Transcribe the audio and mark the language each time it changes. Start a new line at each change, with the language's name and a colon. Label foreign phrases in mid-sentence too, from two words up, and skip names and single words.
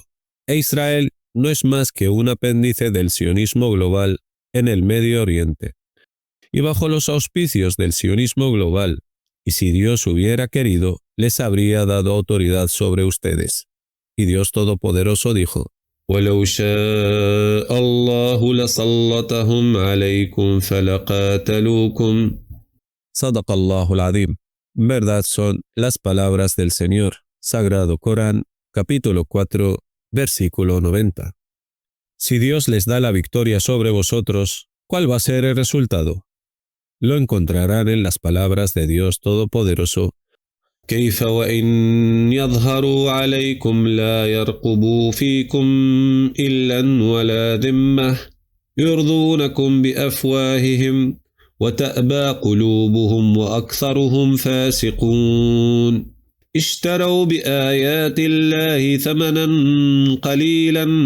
Spanish: E Israel no es más que un apéndice del sionismo global en el Medio Oriente, y bajo los auspicios del sionismo global, y si Dios hubiera querido, les habría dado autoridad sobre ustedes. Y Dios Todopoderoso dijo:
Arabic: وَلَوْ شَاءَ اللَّهُ لَسَلَّطَهُمْ عَلَيْكُمْ فَلَقَاتَلُوكُمْ. صدق الله العظيم.
Spanish: Verdad son las palabras del Señor. Sagrado Corán, capítulo 4, versículo 90. Si Dios les da la victoria sobre vosotros, ¿cuál va a ser el resultado? Lo encontrarán en las palabras de Dios Todopoderoso:
Arabic: كيف وإن يظهروا عليكم لا يرقبوا فيكم إلا ولا ذمة يرضونكم بأفواههم وتأبى قلوبهم وأكثرهم فاسقون اشتروا بآيات الله ثمنا قليلا